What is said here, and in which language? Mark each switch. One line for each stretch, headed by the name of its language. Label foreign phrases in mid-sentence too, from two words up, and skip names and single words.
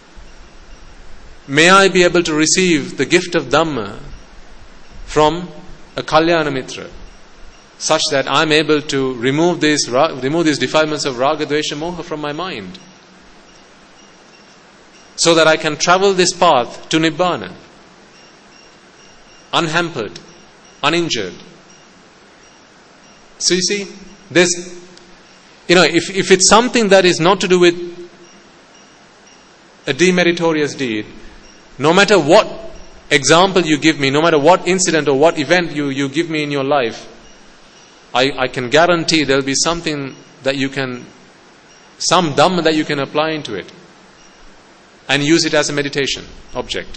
English: may I be able to receive the gift of Dhamma from a
Sanskrit: Kalyana Mitra,
English: such that I'm able to remove these defilements of
Sanskrit: Raga, Dvesha, Moha
English: from my mind, so that I can travel this path to Nibbana, unhampered, uninjured. So you see, there's, if it's something that is not to do with a demeritorious deed, no matter what example you give me, no matter what incident or what event you give me in your life, I can guarantee there'll be something that some Dhamma that you can apply into it and use it as a meditation object.